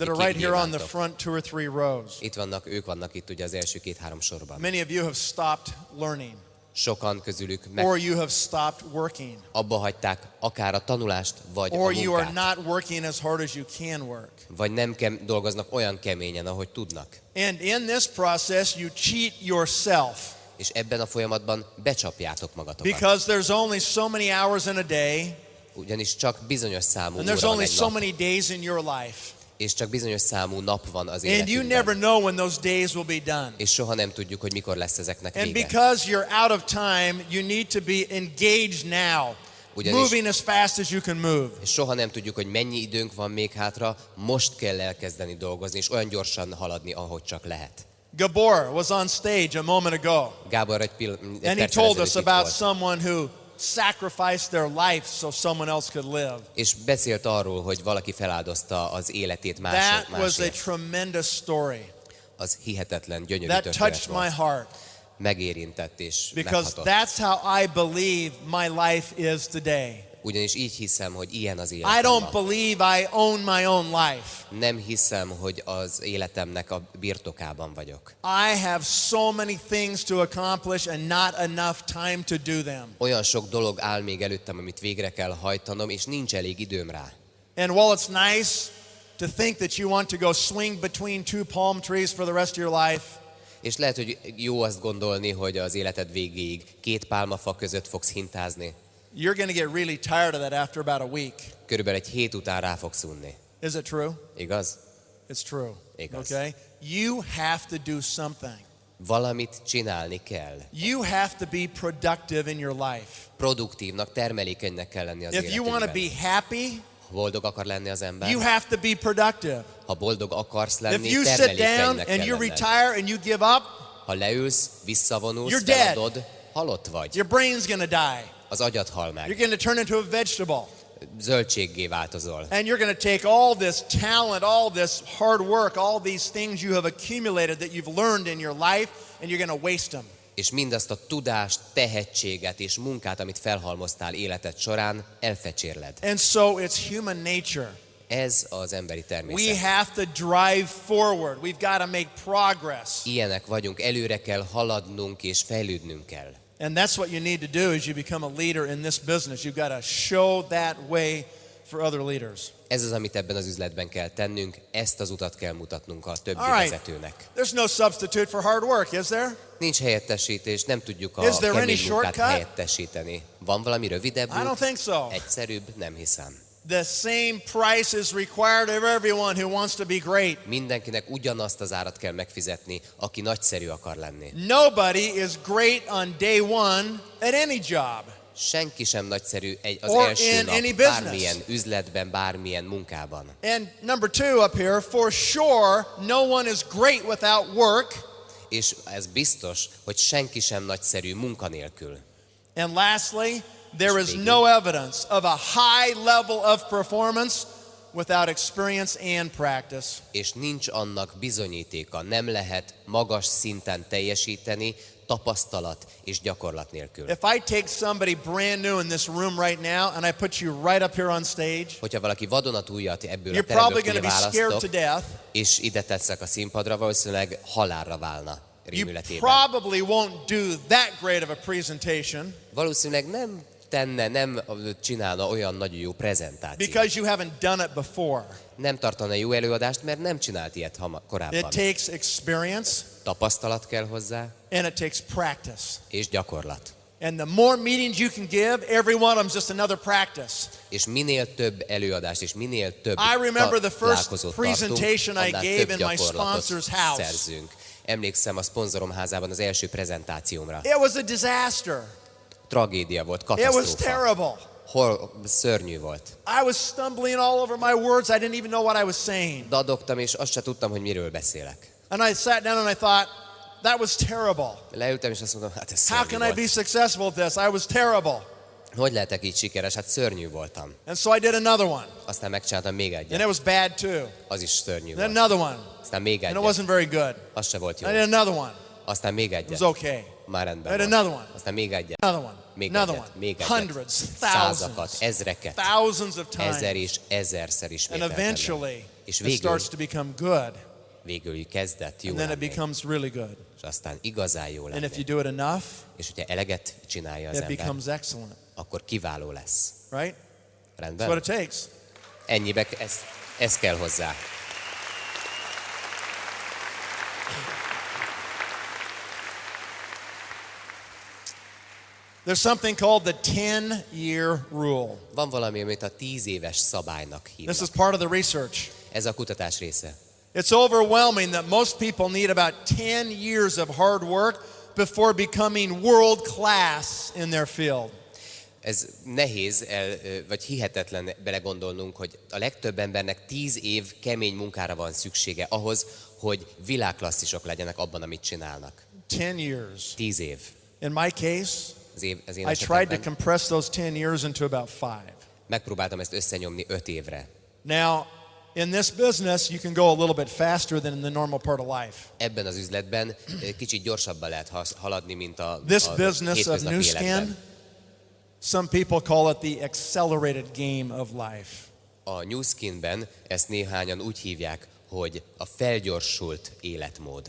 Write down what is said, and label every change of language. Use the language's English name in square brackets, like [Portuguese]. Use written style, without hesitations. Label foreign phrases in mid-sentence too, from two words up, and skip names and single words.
[English] that are right here on the [Hungarian] kékgyémántok. [English] front 2 or 3 rows. [Hungarian] Ők vannak itt ugye az első 2-3 sorban. [English] Many of you have stopped learning [Hungarian] Sokan közülük [English] or you have stopped working [Hungarian] abba hagyták akár a tanulást, vagy a [English] or you are [Hungarian] munkát. [English] not working as hard as you can work. [Hungarian] Vagy nem dolgoznak olyan keményen, ahogy tudnak. [English] And in this process you cheat yourself [Hungarian] És ebben a folyamatban becsapjátok magatokat. [English] because there's only so many hours in a day [Hungarian] Ugyanis csak bizonyos számú [English] and [Hungarian] óra [English] there's [Hungarian] van [English] only [Hungarian] egy [English] so [Hungarian] nap, [English] many days in your life. [Hungarian] és csak bizonyos számú nap van az [English] And you [Hungarian] életünkben. [English] never know when those days will be done. [Hungarian] És soha nem tudjuk, hogy mikor lesz ezeknek [English] And [Hungarian] vége. [English] because you're out of time, you need to be engaged now, moving as fast as you can move. [Hungarian] És soha nem tudjuk, hogy mennyi időnk van még hátra, most kell elkezdeni dolgozni, és olyan gyorsan haladni, ahogy csak lehet. [English] Gabor was on stage a moment ago, [Hungarian] Gábor egy [English] and he [Hungarian] perccel [English] told us [Hungarian] ezelőtt itt [English] about [Hungarian] volt, [English] someone who sacrificed their life so someone else could live. [Hungarian] és beszélt arról, hogy valaki feláldozta az életét [English] That was a [Hungarian] másért. [English] tremendous story. [Hungarian] Az hihetetlen, gyönyörű [English] That [Hungarian] történet [English] touched my [Hungarian] volt. [English] heart [Hungarian] Megérintett és [English] because [Hungarian] meghatott. [English] that's how I believe my life is today. [Hungarian] Ugyanis így hiszem, hogy ilyen az [English] I [Hungarian] életem [English] don't [Hungarian] ma. [English] believe I own my own life. [Hungarian] Nem hiszem, hogy az életemnek a birtokában vagyok. [English] I have so many things to accomplish and not enough time to do them. [Hungarian] Olyan sok dolog áll még előttem, amit végre kell hajtanom, és nincs elég időm rá. [English] And while it's nice to think that you want to go swing between 2 palm trees for the rest of your life, [Hungarian] És lehet, hogy jó azt gondolni, hogy az életed végéig 2 pálmafa között fogsz hintázni. [English] you're going to get really tired of that after about a week. [Hungarian] Körülbelül egy hét után rá fogsz unni. [English] Is it true? [Hungarian] Igaz? [English] It's true. [Hungarian] Igaz. [English] Okay? You have to do something. [Hungarian] Valamit csinálni kell. [English] You have to be productive in your life. [Hungarian] Produktívnak, termelékenynek kell lenni az [English] If you want to [Hungarian] életünkben. [English] be happy, [Hungarian] Ha boldog akar lenni az ember, [English] you have to be productive. [Hungarian] ha boldog akarsz [English] If [Hungarian] lenni, [English] you sit down [Hungarian] termelékenynek [English] and [Hungarian] kell [English] you [Hungarian] lenned. [English] retire and you give up, [Hungarian] Ha leülsz, visszavonulsz, [English] You're dead. [Hungarian] feladod, halott vagy. [English] your brain's going to die. [Hungarian] Az agyad hal [English] You're [Hungarian] meg. [English] going to turn into a vegetable. [Hungarian] Zöldséggé változol. [English] And you're going to take all this talent, all this hard work, all these things you have accumulated that you've learned in your life, and you're going to waste them. [Hungarian] És mindazt a tudást, tehetséget és munkát, amit felhalmoztál életed során, elfecsérled. [English] And so it's human nature. [Hungarian] Ez az emberi [English] We [Hungarian] természet. [English] have to drive forward. We've got to make progress. [Hungarian] Ilyenek vagyunk, előre kell haladnunk és fejlődnünk kell. [English] And that's what you need to do as you become a leader in this business. You've got to show that way for other leaders. [Hungarian] Ez az, amit ebben az üzletben kell tennünk, ezt az utat kell mutatnunk a többi [English] All right. [Hungarian] vezetőnek. [English] There's no substitute for hard work, is there? [Hungarian] Nincs helyettesítés, nem tudjuk a [English] Is there any [Hungarian] kemény munkát [English] shortcut? [Hungarian] helyettesíteni. Van valami rövidebb [English] I don't [Hungarian] út? [English] think so. [Hungarian] Egyszerűbb? Nem hiszem. [English] The same price is required of everyone who wants to be great. [Hungarian] Mindenkinek ugyanazt az árat kell megfizetni, aki nagyszerű akar lenni. [English] Nobody is great on day one at any job. [Hungarian] Senki sem nagyszerű az [English] Or [Hungarian] első [English] in [Hungarian] nap [English] any business. [Hungarian] bármilyen üzletben, bármilyen munkában. [English] And number 2 up here, for sure, no one is great without work. [Hungarian] És ez biztos, hogy senki sem nagyszerű munkanélkül. [English] And lastly, there is no evidence of a high level of performance without experience and practice. [Hungarian] És nincs annak bizonyítéka, nem lehet magas szinten teljesíteni tapasztalat és gyakorlat nélkül. [English] If I take somebody brand new in this room right now and I put you right up here on stage, [Hungarian] Hogyha valaki vadonatújat ebből a [English] you're probably [Hungarian] teremből [English] going to be scared to [Hungarian] kiválasztok, [English] death. [Hungarian] és ide tetszek a színpadra, valószínűleg halálra válna [English] You [Hungarian] rémületében. [English] probably won't do that great of a presentation [Hungarian] Valószínűleg nem csinálna olyan nagyon jó prezentációt. [English] because you haven't done it before. [Hungarian] Nem tartana jó előadást, mert nem csinált ilyet korábban. [English] It takes experience [Hungarian] Tapasztalat kell hozzá, [English] and it takes practice. [Hungarian] és gyakorlat. [English] And the more meetings you can give, every one of them is just another practice. [Hungarian] És minél több előadást, és minél több [English] I remember the first [Hungarian] találkozót [English] presentation I [Hungarian] tartunk, annál [English] gave [Hungarian] több [English] in my [Hungarian] gyakorlatot [English] sponsor's house. [Hungarian] szerzünk. Emlékszem a szponzorom házában az első prezentációmra. [English] It was a disaster. [Hungarian] Tragédia volt, [English] It was [Hungarian] katasztrófa. [English] terrible. [Hungarian] Szörnyű volt. [English] I was stumbling all over my words. I didn't even know what I was saying. [Hungarian] Dadogtam, és azt se tudtam, hogy miről beszélek. [English] And I sat down and I thought, that was terrible. [Hungarian] Leültem, és azt mondom, hát ez [English] How [Hungarian] szörnyű [English] can I be [Hungarian] volt. [English] successful at this? I was terrible. [Hungarian] Hogy lehetek így sikeres? Hát szörnyű voltam. [English] And so I did another one. [Hungarian] Aztán megcsináltam még [English] And [Hungarian] egyet. [English] it was bad too. [Hungarian] Az is szörnyű [English] Then [Hungarian] volt. [English] another one. [Hungarian] Aztán még [English] And it [Hungarian] egyet. [English] wasn't very good. [Hungarian] Az se volt jó. [English] I did another one. [Hungarian] Aztán még [English] It was [Hungarian] egyet. [English] okay. [Hungarian] már rendben [English] And [Hungarian] van. [English] another one. [Hungarian] Aztán még egyet, [English] Another one. [Hungarian] még [English] Another [Hungarian] egyet, [English] one. [Hungarian] még egyet. [English] Hundreds, [Hungarian] Százakat, [English] thousands, [Hungarian] ezreket, [English] thousands of times. [Hungarian] ezer és ezerszer [English] And [Hungarian] ismételten. [English] eventually, [Hungarian] És [English] it starts to become good. [Hungarian] végül kezdett jó [English] And then it [Hungarian] lenni. [English] becomes really good. [Hungarian] És aztán igazán jó [English] And if [Hungarian] lenni. [English] you do it enough, [Hungarian] És hogyha eleget csinálja az [English] it [Hungarian] ember, [English] becomes excellent. [Hungarian] akkor kiváló lesz. [English] Right? That's [Hungarian] Rendben? [English] what it takes. [Hungarian] Ennyibe, ez kell hozzá. [English] There's something called the 10-year rule. [Hungarian] Van valami, amit a 10 éves szabálynak [English] This [Hungarian] hívnak. [English] is part of the research. [Hungarian] Ez a kutatás része. [English] It's overwhelming that most people need about 10 years of hard work before becoming world class in their field. [Hungarian] Ez nehéz, vagy hihetetlen belegondolnunk, hogy a legtöbb embernek 10 év kemény munkára van szüksége ahhoz, hogy világklasszisok legyenek abban, amit csinálnak. [English] 10 years. [Hungarian] 10 év. [English] In my case, [Hungarian] Az én [English] I tried to [Hungarian] esetemben [English] compress those 10 years into about 5. [Hungarian] megpróbáltam ezt összenyomni 5 évre. [English] Now, in this business, you can go a little bit faster than in the normal part of life. [Hungarian] Ebben az üzletben kicsit gyorsabban lehet haladni, mint a [English] This business of [Hungarian] hétköznapi [English] new skin, [Hungarian] életben. [English] some people call it the accelerated game of life. [Hungarian] A New Skinben ezt néhányan úgy hívják, hogy a felgyorsult életmód.